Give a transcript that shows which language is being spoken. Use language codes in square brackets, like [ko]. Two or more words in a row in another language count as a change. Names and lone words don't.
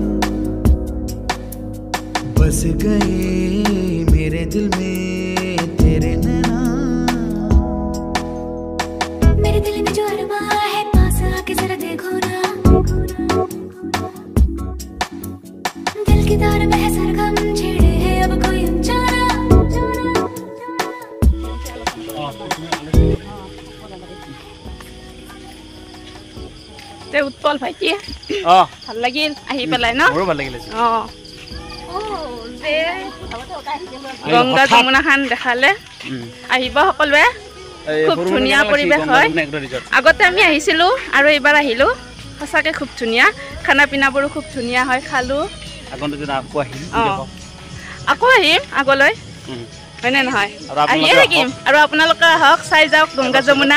[hi] बस गए मेरे दिल में तेरे नैना मेरे दिल में जो अरमां है पास आके जरा देखो ना दिल की तार में है सरगम छेड़े है अब कोई अनजाना [as] তে উৎপল ভাইটি ভাল লাগিল আহি পেলাই ন মোৰো ভাল লাগিলে যে গংগা যমুনা খান দেখালে আহিব সকলোৱে খুব ধুনীয়া পৰিবেশ হয় আগতে আমি আহিছিলো আৰু এবাৰ আহিলো সঁচাকে খুব ধুনীয়া খানা পিনাবোৰো খুব ধুনীয়া হয় খালো আকৌ আহিম আগলৈ হয়নে নহয় আহিয়ে থাকিম আৰু আপোনালোকে আহক চাই যাওক গংগা যমুনা